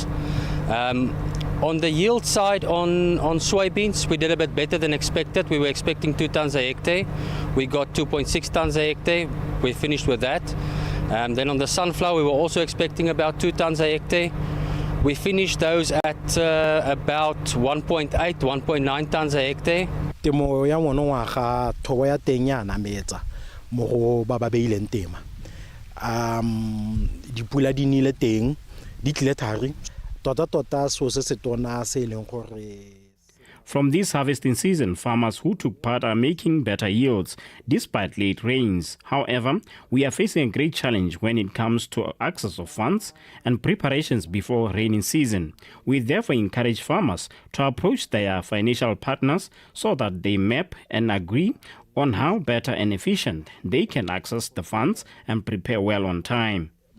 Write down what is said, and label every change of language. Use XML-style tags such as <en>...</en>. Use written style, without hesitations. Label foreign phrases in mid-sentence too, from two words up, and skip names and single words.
<en>On the yield side, on soybeans, we did a bit better than expected. We were expecting 2 tons a hectare. We got 2.6 tons a hectare. We finished with that. Then on the sunflower, we were also expecting about 2 tons a hectare. We finished those at about 1.8, 1.9 tons a hectare.</en> <tn>Mo ba ba beileng tema dipula di nile teng di tlile thari tota so se tona se leng gore.</tn> <en>From this harvesting season, farmers who took part are making better yields despite late rains. However, we are facing a great challenge when it comes to access of funds and preparations before rainy season. We therefore encourage farmers to approach their financial partners so that they map and agree on how better and efficient they can access the funds and prepare well on time.</en>